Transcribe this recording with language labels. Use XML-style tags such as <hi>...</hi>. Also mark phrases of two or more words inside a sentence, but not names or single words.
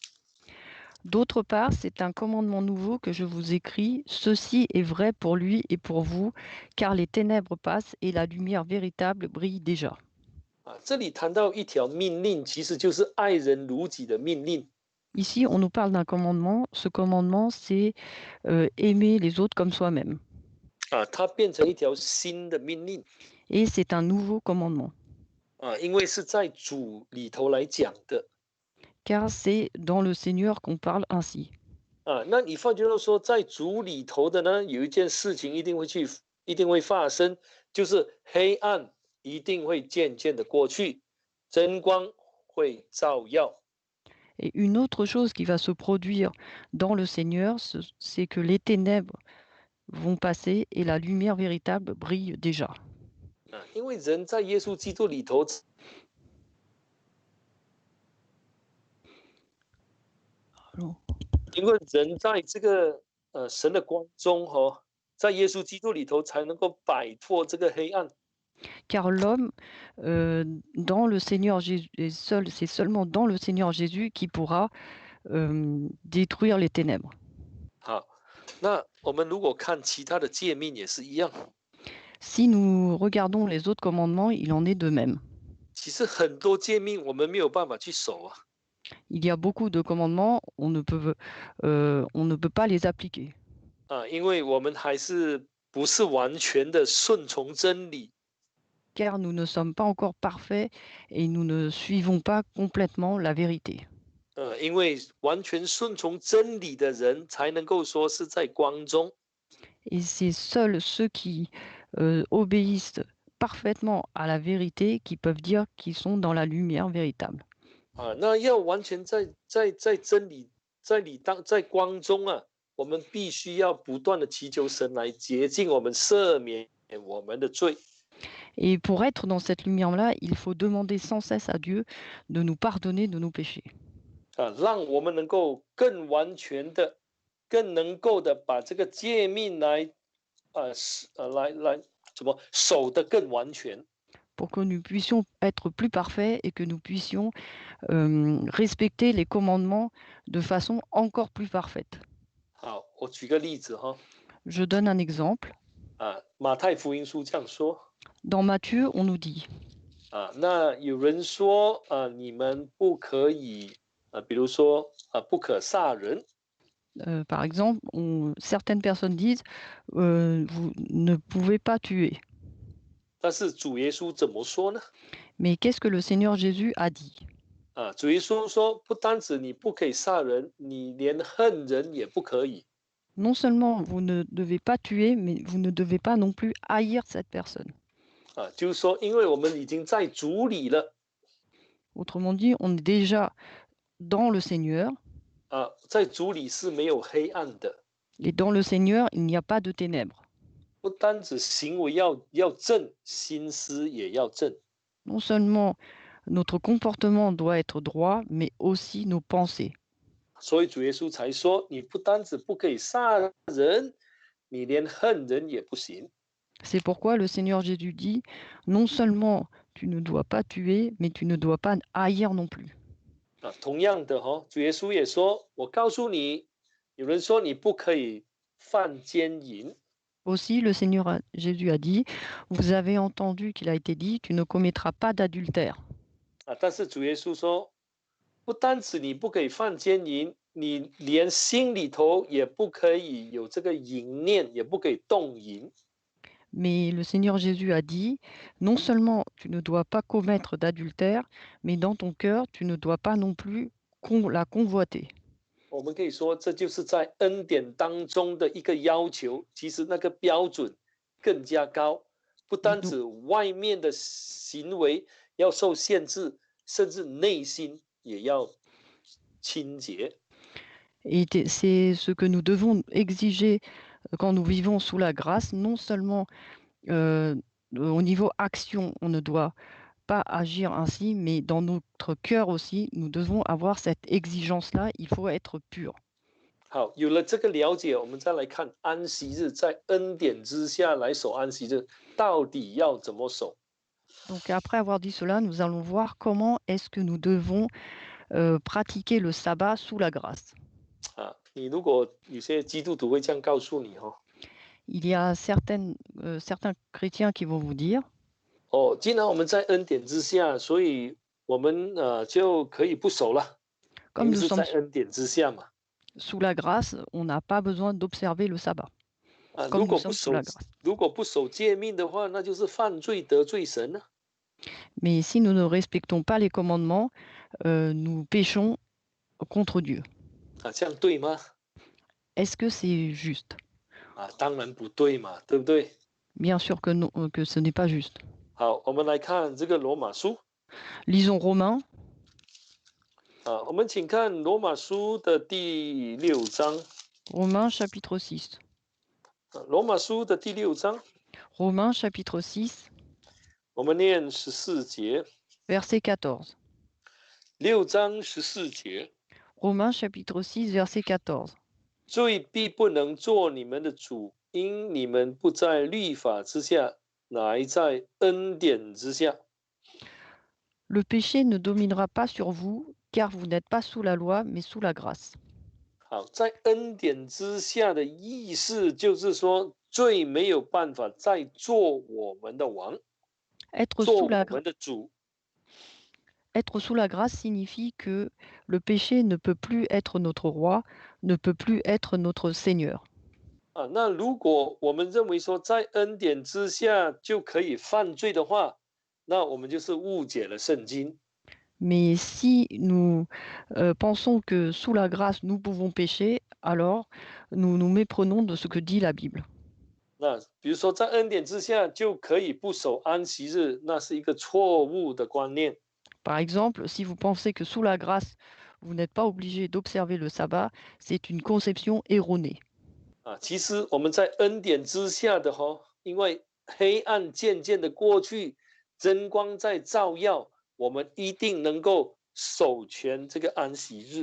<fr>D'autre part, c'est un commandement nouveau que je vous écris. Ceci est vrai pour lui et pour vous, car les ténèbres passent et la lumière véritable brille déjà.</fr> <zh>这里谈到一条命令，其实就是爱人如己的命令。</zh> <fr>Ici, on nous parle d'un commandement. Ce commandement, c'est aimer les autres comme soi-même.</fr> <zh>它变成一条新的命令。</zh> <fr>Et c'est un nouveau commandement.</fr> <zh>因为是在主里头来讲的。</zh> <fr>Car c'est dans le Seigneur qu'on parle ainsi.</fr> <zh>那你换句话说，在主里头的呢，有一件事情一定会发生，就是黑暗一定会渐渐的过去，真光会照耀。</zh> <fr>Et une autre chose qui va se produire dans le Seigneur, c'est que les ténèbres vont passer et la lumière véritable brille déjà.</fr> <zh>因为人在耶稣基督里头。 因为人在这个神的光中在耶稣基督里头才能够摆脱这个黑暗。</zh> <fr>Car l'homme, dans le Seigneur Jésus, c'est seulement dans le Seigneur Jésus qui pourra détruire les ténèbres.</fr> <zh>好，那我们如果看其他的诫命也是一样。</zh> <fr>Si nous regardons les autres commandements, il en est de même.</fr> <zh>其实很多诫命我们没有办法去守啊，</zh> <fr>Il y a beaucoup de commandements, on ne peut pas les appliquer,</fr> <zh>因为我们还是不是完全的顺从真理，</zh> <fr>car nous ne sommes pas encore parfaits et nous ne suivons pas complètement la vérité.</fr> <zh>因为完全顺从真理的人才能够说是在光中。</zh> <fr>Et c'est seuls ceux qui obéissent parfaitement à la vérité qui peuvent dire qu'ils sont dans la lumière véritable.</fr> <zh>那要完全在真理在光中啊，我们必须要不断的祈求神来洁净我们，赦免我们的罪。</zh> <fr>Et pour être dans cette lumière-là, il faut demander sans cesse à Dieu de nous pardonner de nos péchés,</fr> <zh>让我们能够更完全的、更能够的把这个诫命来，来怎么守得更完全。</zh> <fr>pour que nous puissions être plus parfaits et que nous puissions respecter les commandements de façon encore plus parfaite.</fr> <zh>好，我举个例子哈，</zh> <fr>Je donne un exemple.</fr> <zh>马太福音书这样说</zh> <fr>Dans Matthieu, on nous dit,</fr> <zh>那有人说你们不可以比如说不可杀人，</zh> <fr>par exemple, certaines personnes disent, vous ne pouvez pas tuer.</fr> <zh>但是主耶稣怎么说呢？</zh> <fr>Mais qu'est-ce que le Seigneur Jésus a dit?</fr> <zh>主耶稣说，不单止你不可以杀人，你连恨人也不可以。</zh> <fr>Non seulement vous ne devez pas tuer, mais vous ne devez pas non plus haïr cette personne.</fr> <zh>就是说，因为我们已经在主里了</zh> <fr>Autrement dit, on est déjà dans le Seigneur,</fr> <zh>在主里是没有黑暗的。</zh> <fr>et dans le Seigneur, il n'y a pas de ténèbres.</fr> <zh>不单止行为要正，心思也要正。</zh> <fr>Non seulement notre comportement doit être droit, mais aussi nos pensées.</fr> <zh>所以主耶稣才说，你不单止不可以杀人，你连恨人也不行。</zh> <fr>C'est pourquoi le Seigneur Jésus dit, non seulement tu ne dois pas tuer, mais tu ne dois pas haïr non plus.</fr> <zh>同样的主耶稣也说，我告诉你，有人说你不可以犯奸淫。</zh> <fr>Aussi, le Seigneur Jésus a dit, vous avez entendu qu'il a été dit, tu ne commettras pas d'adultère.</fr> <zh>但是主耶稣说，不单止你不可以犯奸淫，你连心里头也不可以有这个淫念，也不可以动淫。</zh> <fr>Mais le Seigneur Jésus a dit, non seulement tu ne dois pas commettre d'adultère, mais dans ton cœur, tu ne dois pas non plus la convoiter.</fr> <zh>我们可以说，这就是在恩典当中的一个要求。其实那个标准更加高，不单止外面的行为要受限制，甚至内心也要清洁。</zh> <fr>Et c'est ce que nous devons exiger quand nous vivons sous la grâce, non seulement au niveau action, on ne doit pas agir ainsi, mais dans notre cœur aussi, nous devons avoir cette exigence-là, il faut être pur.</fr> <zh>好，有了这个了解，我们再来看安息日，在恩典之下来守安息日，到底要怎么守？</zh> <fr>Donc après avoir dit cela, nous allons voir comment est-ce que nous devons pratiquer le sabbat sous la grâce.</fr> <zh>你如果有些基督徒会这样告诉你</zh> <fr>Il y a certains chrétiens qui vont vous dire,</fr> <zh>既然我们在恩典之下，所以我们就可以不守了，因</zh> <fr>comme</fr> <zh>为</zh> <fr>nous</fr> <zh>是</zh> <fr>sommes</fr> <zh>在恩典之下嘛。</zh> <fr>sous la grâce, on n'a pas besoin d'observer le sabbat.</fr> <zh>如</zh> <fr>Comme</fr> <zh>果</zh> <fr>nous</fr> <zh>不</zh> <fr>sommes sous</fr> <zh>守</zh> <fr>la grâce.</fr> <zh>如果不守诫命的话，那就是犯罪得罪神了。</zh> <fr>Mais si nous ne respectons pas les commandements, nous péchons contre Dieu.</fr> <zh>这样对吗？</zh> <fr>Est-ce que c'est juste?</fr> <zh>当然不对嘛，对不对？</zh> <fr>Bien sûr que non, que ce n'est pas juste.</fr> <zh>好，我们来看这个罗马书</zh> <fr>Lisons Romains,</fr> <zh>我们请看罗马书的第6章</zh> <fr>Romains chapitre 6.</fr> <zh>罗马书的第6章，</zh> <fr>Romains chapitre 6,</fr> <zh>我们念14节，</zh> <fr>verset 14.</fr> <zh>6章14节，</zh> <fr>Romains chapitre 6, verset 14.</fr> <zh>罪必不能做你们的主，因你们不在律法之下，乃在恩典之下。</zh> <fr>Le péché ne dominera pas sur vous, car vous n'êtes pas sous la loi, mais sous la grâce.</fr> <zh>好，在恩典之下的意思就是说， 罪没有办法再做我们的王，</zh> <fr>Être</fr> <zh>做</zh> <fr>sous la,</fr> <zh>我们的主。</zh> <fr>être sous la grâce signifie que le péché ne peut plus être notre roi, ne peut plus être notre Seigneur.</fr> <zh>那如果我们认为说在恩典之下就可以犯罪的话，那我们就是误解了圣经。</zh> <fr>Mais si nous pensons que sous la grâce nous pouvons pécher, alors nous nous méprenons de ce que dit la Bible.</fr> <zh>那比如说在恩典之下就可以不守安息日，那是一个错误的观念。</zh> <fr>Par exemple, si vous pensez que sous la grâce, vous n'êtes pas obligé d'observer le sabbat, c'est une conception erronée.</fr> <zh>其实我们在恩典之下的因为黑暗渐渐的过去，真光在照耀，我们一定能够守全这个安息日。</zh>